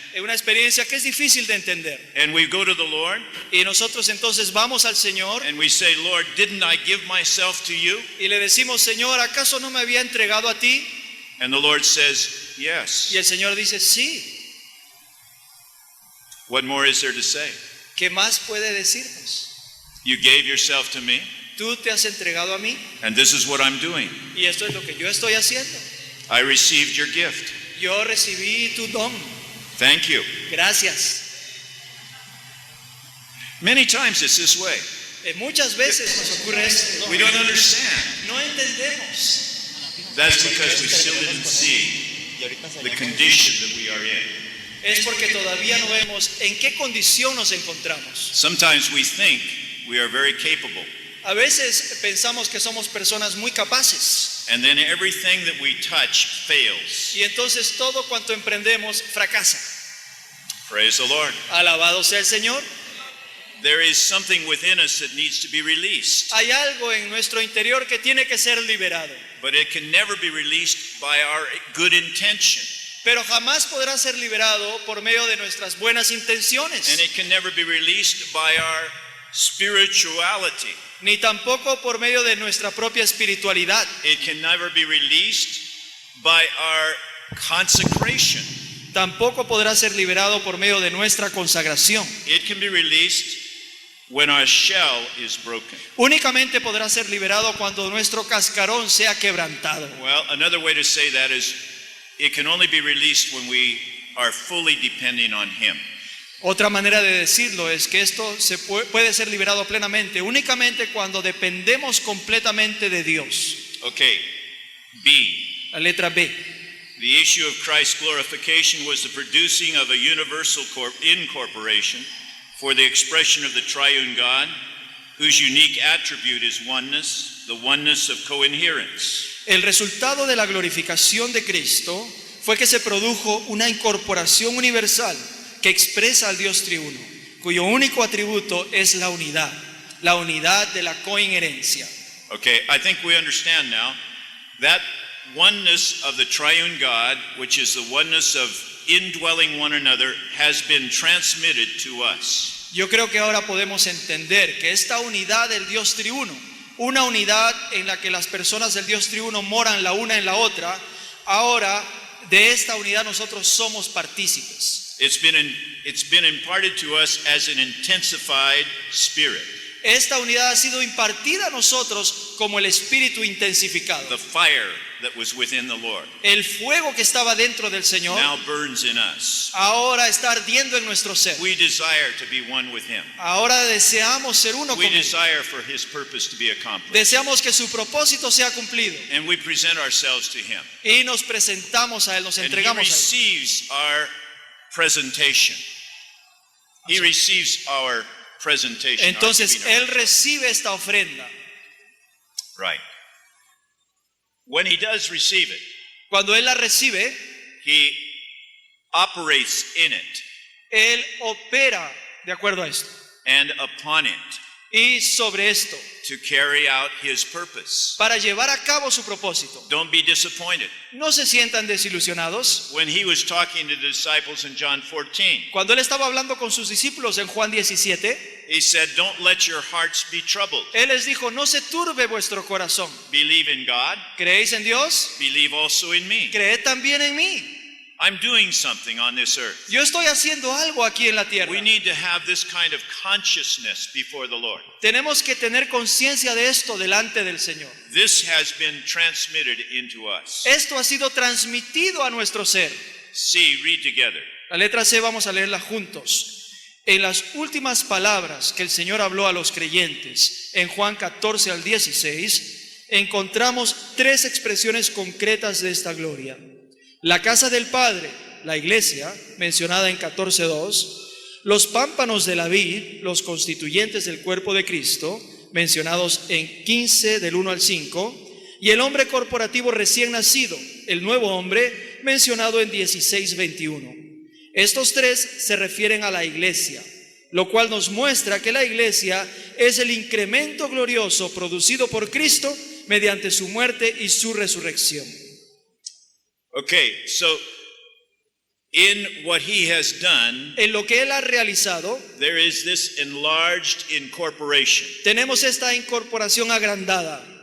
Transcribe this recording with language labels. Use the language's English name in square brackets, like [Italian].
[Spanish] Es una experiencia que es difícil de entender. [English] And we go to the Lord [Spanish] Y nosotros entonces vamos al Señor [English] and we say, Lord, didn't I give myself to you? [Spanish] y le decimos, Señor, ¿acaso no me había entregado a ti? [English] And the Lord says, yes. [Spanish] Y el Señor dice, sí. [English] What more is there to say? [Spanish] ¿Qué más puede decirnos? [English] You gave yourself to me, [Spanish] Tú te has entregado a mí [English] and this is what I'm doing. [Spanish] y esto es lo que yo estoy haciendo. [English] I received your gift. [Spanish] Yo recibí tu don. [English] Thank you. [Spanish] Gracias. [English] Many times it's this way. [Spanish] Muchas veces nos ocurre esto. [English] We don't understand. [Spanish] No entendemos. [English] That's because we still didn't see the condition that we are in. [Spanish] Es porque todavía no vemos en qué condición nos encontramos. [English] Sometimes we think we are very capable, [Spanish] A veces pensamos que somos personas muy capaces [English] and then everything that we touch fails. [Spanish] y entonces todo cuanto emprendemos fracasa. [English] Praise the Lord. [Spanish] Alabado sea el Señor. [English] There is something within us that needs to be released, [Spanish] Hay algo en nuestro interior que tiene que ser liberado, [English] but it can never be released by our good intention, [Spanish] pero jamás podrá ser liberado por medio de nuestras buenas [English] and [Spanish] intenciones, [English] it can never be released by our spirituality. [Spanish] ni tampoco por medio de nuestra propia espiritualidad. [English] It can never be released by our consecration. [Spanish] Tampoco podrá ser liberado por medio de nuestra consagración. [English] It can be released when our shell is broken. [Spanish] Únicamente podrá ser liberado cuando nuestro cascarón sea quebrantado. [English] Well, another way to say that is it can only be released when we are fully depending on Him. [Spanish] Otra manera de decirlo es que esto puede ser liberado plenamente únicamente cuando dependemos completamente de Dios. [English] Okay, B. [Spanish] La letra B. [English] The issue of Christ's glorification was the producing of a universal incorporation for the expression of the triune God, whose unique attribute is oneness, the oneness of co-inherence. [Spanish] El resultado de la glorificación de Cristo fue que se produjo una incorporación universal que expresa al Dios triuno, cuyo único atributo es la unidad de la coinherencia. [English] Okay, I think we understand now that oneness of the triune God, which is the oneness of indwelling one another, has been transmitted to us. [Spanish] Yo creo que ahora podemos entender que esta unidad del Dios triuno, una unidad en la que las personas del Dios triuno moran la una en la otra, ahora de esta unidad nosotros somos partícipes. [English] It's been imparted to us as an intensified spirit. [Spanish] Esta unidad ha sido impartida a nosotros como el espíritu intensificado. [English] The fire that was within the Lord [Spanish] El fuego que estaba dentro del Señor [English] now burns in us. [Spanish] ahora está ardiendo en nuestro ser. [English] We desire to be one with Him. [Spanish] Ahora deseamos ser uno con [English] We [Spanish] Él. [English] desire for His purpose to be accomplished. [Spanish] Deseamos que su propósito sea cumplido. [English] And we present ourselves to Him. [Spanish] Y nos presentamos a Él, nos [English] And He [Spanish] entregamos a Él. [English] receives our presentation. He receives our presentation. our [Spanish] Entonces [English] giving [Spanish] Él [English] our- [Spanish] recibe esta ofrenda. [English] Right. When He does receive it, [Spanish] Cuando Él la recibe, [English] he operates in it [Spanish] Él opera de acuerdo a esto [English] and upon it [Spanish] y sobre esto [English] to carry out his purpose. [Spanish] para llevar a cabo su propósito. [English] Don't be disappointed. [Spanish] No se sientan desilusionados. [English] When he was talking to the disciples in John 14, [Spanish] Cuando Él estaba hablando con sus discípulos en Juan 17, [English] he said, "Don't let your hearts be troubled. [Spanish] Él les dijo, no se turbe vuestro corazón. [English] Believe in God, [Spanish] ¿Creéis en Dios? [English] believe also in me. [Spanish] Creed también en mí. [English] I'm doing something on this earth." [Spanish] Yo estoy haciendo algo aquí en la tierra. [English] We need to have this kind of consciousness before the Lord. [Spanish] Tenemos que tener conciencia de esto delante del Señor. [English] This has been transmitted into us. [Spanish] Esto ha sido transmitido a nuestro ser. [English] See, read together. [Spanish] La letra C vamos a leerla juntos. En las últimas palabras que el Señor habló a los creyentes, en Juan 14 al 16, encontramos tres expresiones concretas de esta gloria. La casa del Padre, la iglesia, mencionada en 14:2, los pámpanos de la vid, los constituyentes del cuerpo de Cristo, mencionados en 15 del 1 al 5, y el hombre corporativo recién nacido, el nuevo hombre, mencionado en 16:21. Estos tres se refieren a la iglesia, lo cual nos muestra que la iglesia es el incremento glorioso producido por Cristo mediante su muerte y su resurrección. [English] Okay, so in what he has done, [Spanish] En lo que Él ha realizado, [English] there is this enlarged incorporation. [Spanish] tenemos esta incorporación agrandada.